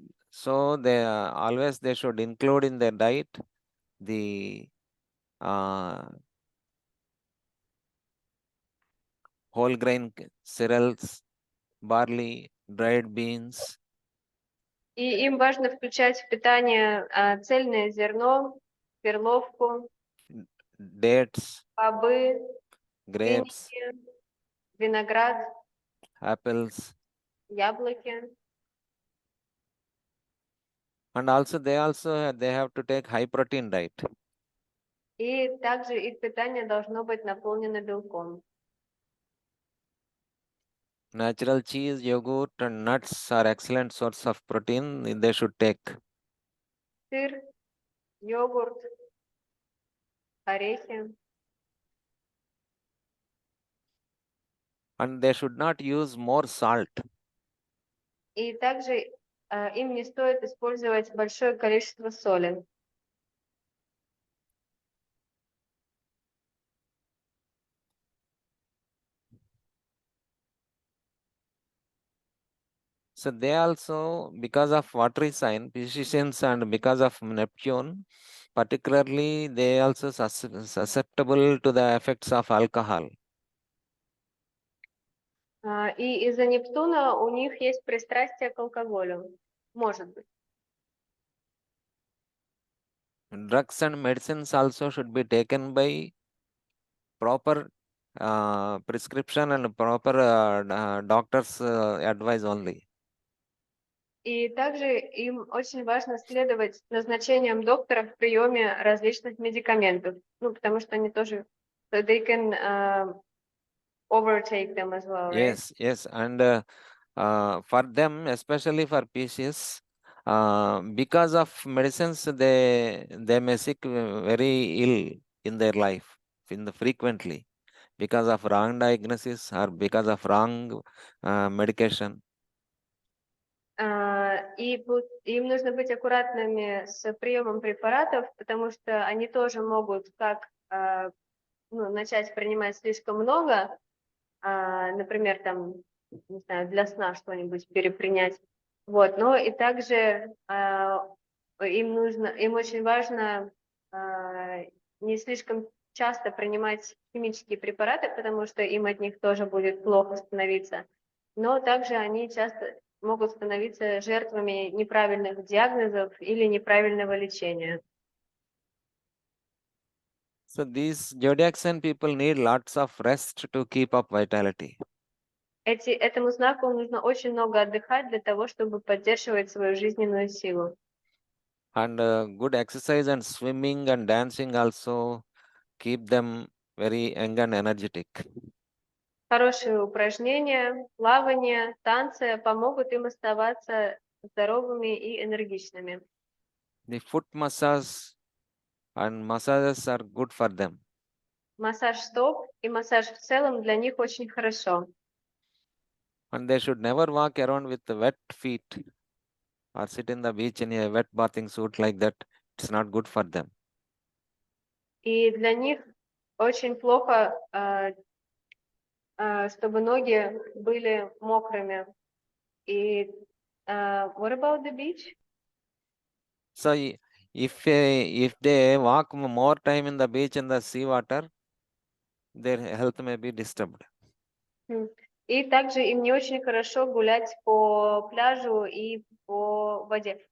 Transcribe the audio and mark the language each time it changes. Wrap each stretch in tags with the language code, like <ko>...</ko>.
<en>So they always they should include in their diet the whole grain cereals, barley, dried beans,</en> <ru>И им важно включать в питание цельное зерно, перловку,</ru> <en>dates,</en> <ru>бобы,</ru> <en>grapes,</en> <ru>финики, виноград,</ru> <en>apples,</en> <ru>яблоки.</ru> <en>and also they have to take high protein diet.</en> <ru>И также их питание должно быть наполнено белком.</ru> <en>Natural cheese, yogurt, and nuts are excellent source of protein they should take.</en> <ru>Сыр, йогурт, орехи.</ru> <en>And they should not use more salt.</en> <ru>И также им не стоит использовать большое количество соли.</ru> <en>So they also, because of watery sign, Pisces, and because of Neptune, particularly they also susceptible to the effects of alcohol.</en> <ru>И из-за Нептуна у них есть пристрастие к алкоголю. Может быть.</ru> <en>Drugs and medicines also should be taken by proper prescription and proper doctor's advice only.</en> <ru>И также им очень важно следовать назначениям доктора в приеме различных медикаментов. Ну, потому что они тоже,</ru> <en>they can overtake them as well, right? Yes, and for them, especially for Pisces, because of medicines, they may sick very ill in their life, frequently, because of wrong diagnosis or because of wrong medication.</en> <ru>И им нужно быть аккуратными с приемом препаратов, потому что они тоже могут как начать принимать слишком много, например, там, не знаю, для сна что-нибудь перепринять. Вот, но и также им очень важно не слишком часто принимать химические препараты, потому что им от них тоже будет плохо становиться. Но также они часто могут становиться жертвами неправильных диагнозов или неправильного лечения.</ru> <en>So these zodiac sign people need lots of rest to keep up vitality.</en> <ru>Этому знаку нужно очень много отдыхать для того, чтобы поддерживать свою жизненную силу.</ru> <en>And good exercise and swimming and dancing also keep them very young and energetic.</en> <ru>Хорошие упражнения, плавание, танцы помогут им оставаться здоровыми и энергичными.</ru> <en>The foot massage and massages are good for them.</en> <ru>Массаж стоп и массаж в целом для них очень хорошо.</ru> <en>And they should never walk around with wet feet or sit in the beach in a wet bathing suit like that. It's not good for them.</en> <ru>И для них очень плохо, чтобы ноги были мокрыми.</ru> <en>И what about the beach? So if they walk more time in the beach and the sea water, their health may be disturbed.</en> <ru>И также им не очень хорошо гулять по пляжу и по воде.</ru>